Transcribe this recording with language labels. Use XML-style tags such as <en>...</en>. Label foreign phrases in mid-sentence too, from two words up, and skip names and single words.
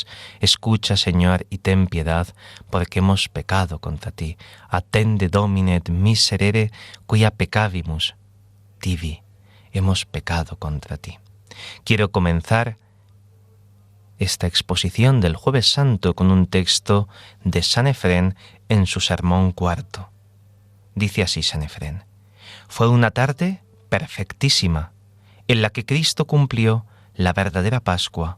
<es>Escucha, Señor, y ten piedad, porque hemos pecado contra ti.</es> <la>Attende, Domine, et miserere, quia peccavimus tibi.</la> <es>Hemos pecado contra ti. Quiero comenzar esta exposición del Jueves Santo con un texto de San Efrén en su sermón cuarto. Dice así San Efrén: fue una tarde perfectísima, en la que Cristo cumplió la verdadera Pascua.</es>